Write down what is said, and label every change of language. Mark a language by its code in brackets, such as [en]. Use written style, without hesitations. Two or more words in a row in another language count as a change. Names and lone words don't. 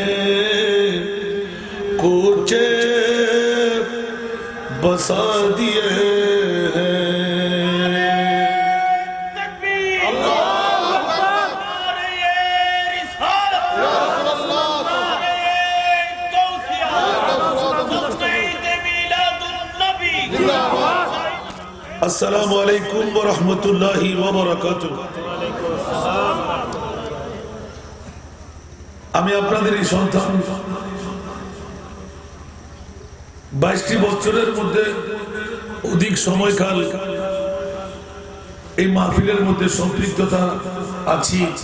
[ur] کوچے بسا دیے ہیں [ar] السلام علیکم ورحمۃ اللہ وبرکاتہ [bn] আমি আপনাদের এই সন্তান 22টি বছরের মধ্যে অধিক সময়কাল এই মাহফিলের মধ্যে সম্পৃক্ততা আছি